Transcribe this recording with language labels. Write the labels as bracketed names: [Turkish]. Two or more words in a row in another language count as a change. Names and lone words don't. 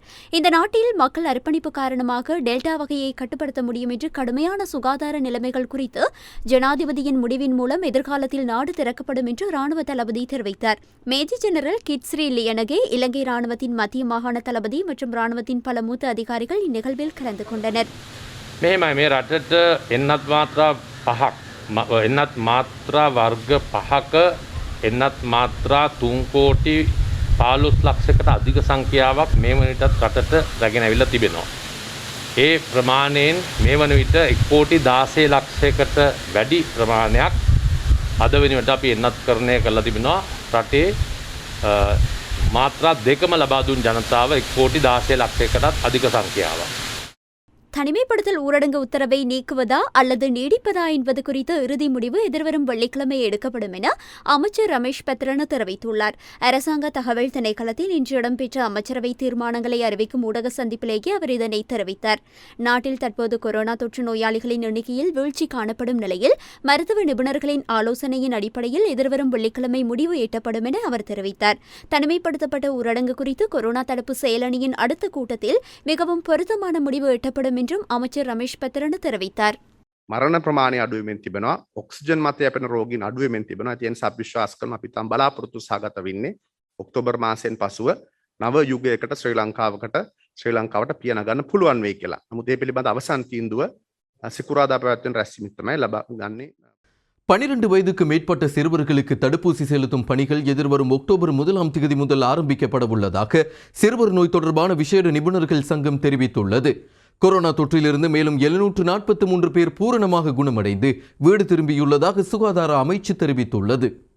[Tamil] இந்த நாட்டில் மக்கள் அர்ப்பணிப்பு காரணமாக டெல்டா வகையை கட்டுப்படுத்த முடியும் என்று கடுமையான சுகாதார நிலைமைகள் குறித்து ஜனாதிபதியின் முடிவின் மூலம் எதிர்காலத்தில் நாடு திறக்கப்படும் என்று ராணுவ தளபதி தெரிவித்தார். மேஜர் ஜெனரல் கிட்ஸ்ரீ லியனகே, இலங்கை ராணுவத்தின் மத்திய மாகாண தளபதி மற்றும் ராணுவத்தின் பல மூத்த அதிகாரிகள் இந்நிகழ்வில் கலந்து கொண்டனர். [Sinhala] මෙහෙමයි මේ රටට එන්නත් මාත්‍රා 5ක් එන්නත් මාත්‍රා වර්ග 5ක එන්නත් මාත්‍රා 3 කෝටි 15 ලක්ෂයකට අධික සංඛ්‍යාවක් මේ වන විටත් රටට රැගෙන ඇවිල්ලා තිබෙනවා. ඒ ප්‍රමාණයෙන් මේ වන විට 1 කෝටි 16 ලක්ෂයකට වැඩි ප්‍රමාණයක් අද වෙනුවට අපි එන්නත්කරණය කරලා තිබෙනවා. රටේ මාත්‍රා දෙකම ලබා දුන් ජනතාව 1 කෝටි 16 ලක්ෂයකටත් අධික සංඛ්‍යාවක්. [Tamil] தனிமைப்படுத்தல் ஊரடங்கு உத்தரவை நீக்குவதா அல்லது நீடிப்பதா என்பது குறித்த இறுதி முடிவு எதிர்வரும் வெள்ளிக்கிழமை எடுக்கப்படும் என அமைச்சர் ரமேஷ் பெத்ரன தெரிவித்துள்ளார். அரசாங்க தகவல் திணைக்களத்தில் இன்று இடம்பெற்ற அமைச்சரவை தீர்மானங்களை அறிவிக்கும் ஊடக சந்திப்பிலேயே அவர் இதனை தெரிவித்தார். நாட்டில் தற்போது கொரோனா தொற்று நோயாளிகளின் எண்ணிக்கையில் வீழ்ச்சி காணப்படும் நிலையில் மருத்துவ நிபுணர்களின் ஆலோசனையின் அடிப்படையில் எதிர்வரும் வெள்ளிக்கிழமை முடிவு எட்டப்படும் என அவர் தெரிவித்தார். தனிமைப்படுத்தப்பட்ட ஊரடங்கு குறித்து கொரோனா தடுப்பு செயலணியின் அடுத்த கூட்டத்தில் மிகவும் பொருத்தமான முடிவு எட்டப்படும் என்றும் அமைச்சர் ரமேஷ் பெத்ரன தெரிவித்தார். [Sinhala] මරණ ප්‍රමාණය අඩුවෙමින් තිබෙනවා. ඔක්සිජන් මත යැපෙන රෝගීන් අඩුවෙමින් තිබෙනවා. ඒ නිසා විශ්වාස කරන අපි තම බලාපොරොත්තු සහගත වෙන්නේ ඔක්තෝබර් මාසයෙන් පසුව නව යුගයකට ශ්‍රී ලංකාවට පියන ගන්න පුළුවන් වෙයි කියලා. නමුත් ඒ පිළිබඳ අවසන් තීන්දුව සිකුරාදා පැවැත්වෙන රැස්වීමෙන් තමයි ලබා ගන්නේ. [Tamil] 12 வயதுக்கு மேற்பட்ட சிறுவர்களுக்கு தடுப்பூசி செலுத்தும் பணிகள் எதிர்வரும் அக்டோபர் 1ஆம் தேதி முதல் ஆரம்பிக்கப்பட உள்ளதாக சிறுவர் நோய் தொடர்பான விசேட நிபுணர்கள் சங்கம் தெரிவித்துள்ளது. கொரோனா தொற்றிலிருந்து மேலும் 743 பேர் பூரணமாக குணமடைந்து வீடு திரும்பியுள்ளதாக சுகாதார அமைச்சு தெரிவித்துள்ளது.